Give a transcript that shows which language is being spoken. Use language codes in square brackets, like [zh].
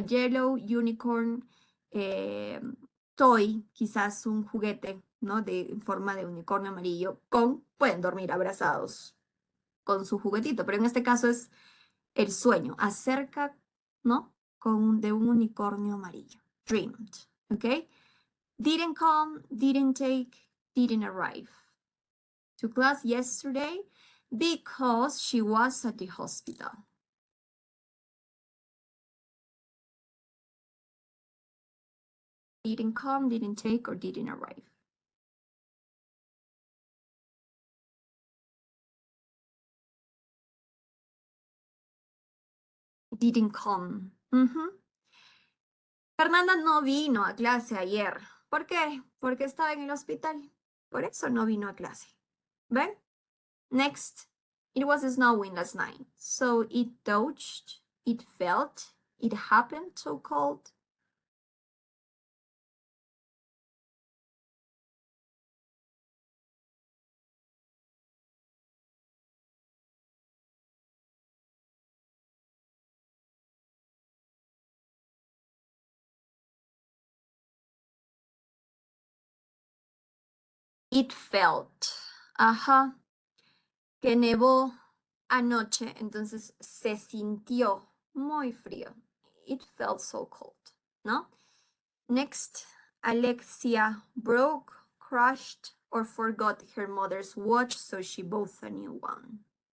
[en] A yellow unicorn eh, toy, [es] quizás un juguete, ¿no? En forma de unicornio amarillo, pueden dormir abrazados con su juguetito, pero en este caso es el sueño, acerca, ¿no? De un unicornio amarillo. Dreamed, ¿ok? [en] Didn't come, didn't take, didn't arrive to class yesterday because she was at the hospital. Didn't come, didn't take, or didn't arrive. Didn't come. [es] Fernanda no vino a clase ayer. ¿Por qué? Porque estaba en el hospital. Por eso no vino a clase. ¿Ven? Next. [en] It was snowing last night. So it touched, it felt, it happened so cold. It felt. Ajá. [es] Que nevó anoche, entonces se sintió muy frío. [en] It felt so cold, ¿no? Next, Alexia broke, crushed, or forgot her mother's watch, so she bought a new one.